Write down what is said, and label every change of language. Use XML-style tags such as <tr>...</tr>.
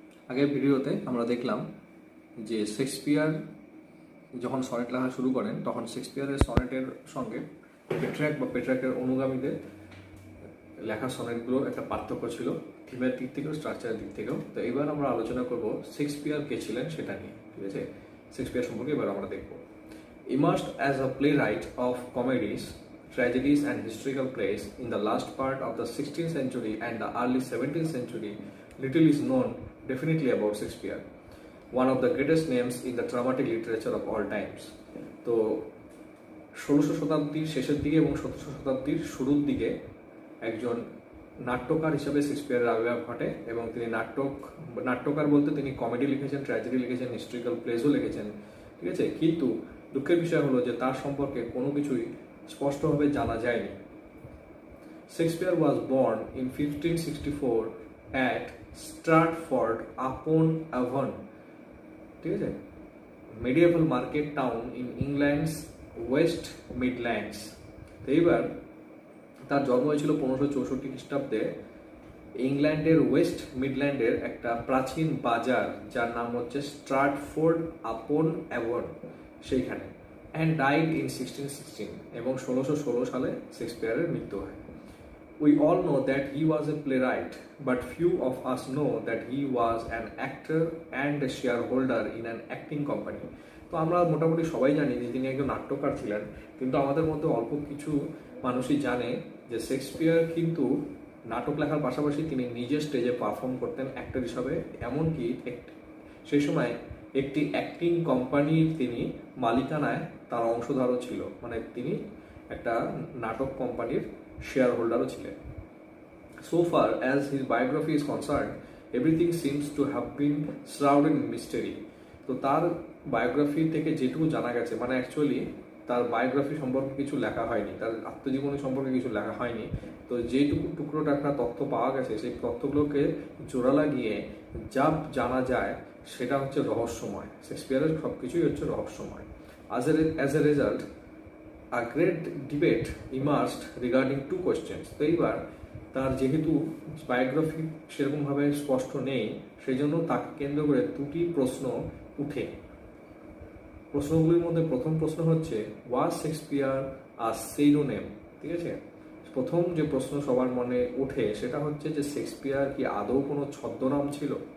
<bn>আগের ভিডিওতে আমরা দেখলাম যে শেক্সপিয়ার যখন সনেট লেখা শুরু করেন তখন শেক্সপিয়ারের সনেটের সঙ্গে পেট্রাকের অনুগামীদের লেখা সনেটগুলোর একটা পার্থক্য ছিল, থিমের দিক থেকেও স্ট্রাকচারের দিক থেকেও। তো এবার আমরা আলোচনা করব শেক্সপিয়ার কে ছিলেন সেটা নিয়ে, ঠিক আছে? শেক্সপিয়ার সম্পর্কে এবার আমরা দেখব।</bn> <en>Immersed as a playwright of comedies, tragedies and historical plays in the last part of the 16th century and the early 17th century, little is known definitely about Shakespeare, one of the greatest names in the dramatic literature of all times.</en> <bn>তো 16শো শতাব্দীর শেষের দিকে এবং 17শো শতাব্দীর শুরুর দিকে একজন নাট্যকার হিসেবে শেক্সপিয়ারের আবির্ভাব ঘটে এবং তিনি নাট্যকার বলতে তিনি কমেডি লিখেছেন, ট্র্যাজেডি লিখেছেন, হিস্টোরিক্যাল প্লেসও লিখেছেন, ঠিক আছে? কিন্তু দুঃখের বিষয় হলো যে তার সম্পর্কে কোনো কিছুই স্পষ্টভাবে জানা যায়নি।</bn> <en>Shakespeare was born in 1564 at Stratford upon Avon,</en> <bn>ঠিক আছে,</bn> <en>Medieval market town in England's West Midlands.</en> <bn>তো এইবার তার জন্ম হয়েছিল 1564 খ্রিস্টাব্দে ইংল্যান্ডের ওয়েস্ট মিডল্যান্ডের একটা প্রাচীন বাজার যার নাম হচ্ছে স্ট্রাটফোর্ড আপন অ্যাভন, সেইখানে।</bn> <en>and died in 1616,</en> <bn>এবং 1616 সালে শেক্সপিয়ারের মৃত্যু হয়।</bn> <en>We all know that he was a playwright, but few of us know that he was an actor and a shareholder in an acting company.</en> <bn>তো আমরা মোটামুটি সবাই জানি যে তিনি একজন নাট্যকার ছিলেন, কিন্তু আমাদের মধ্যে অল্প কিছু মানুষই জানে যে শেক্সপিয়ার কিন্তু নাটক লেখার পাশাপাশি তিনি নিজে স্টেজে পারফর্ম করতেন অ্যাক্টর হিসাবে। এমনকি সেই সময় একটি অ্যাক্টিং কোম্পানির তিনি মালিকানায় তার অংশধারও ছিল, মানে তিনি একটা নাটক কোম্পানির শেয়ার হোল্ডারও ছিলেন।</bn> <en>So far as his biography is concerned, everything seems to have been shrouded in mystery.</en> <bn>তো তার বায়োগ্রাফি থেকে যেটুকু জানা গেছে, মানে অ্যাকচুয়ালি তার বায়োগ্রাফি সম্পর্কে কিছু লেখা হয়নি, তার আত্মজীবনী সম্পর্কে কিছু লেখা হয়নি। তো যেটুকু টুকরো টাকরা তথ্য পাওয়া গেছে সেই তথ্যগুলোকে জোড়া লাগিয়ে যা জানা যায় সেটা হচ্ছে রহস্যময়। শেক্সপিয়ারের সব কিছুই হচ্ছে রহস্যময়।</bn> <en>As a result, a great debate emerged regarding two questions.</en> <bn>তো এইবার তার যেহেতু বায়োগ্রাফি সেরকমভাবে স্পষ্ট নেই, সেই জন্য তাকে কেন্দ্র করে দুটি প্রশ্ন উঠে। প্রশ্নগুলির মধ্যে প্রথম প্রশ্ন হচ্ছে,</bn> <en>Was Shakespeare a surname?</en> <bn>ঠিক আছে, প্রথম যে প্রশ্ন সবার মনে ওঠে সেটা হচ্ছে যে শেক্সপিয়ার কি আদৌ কোনো ছদ্মনাম ছিল?</bn>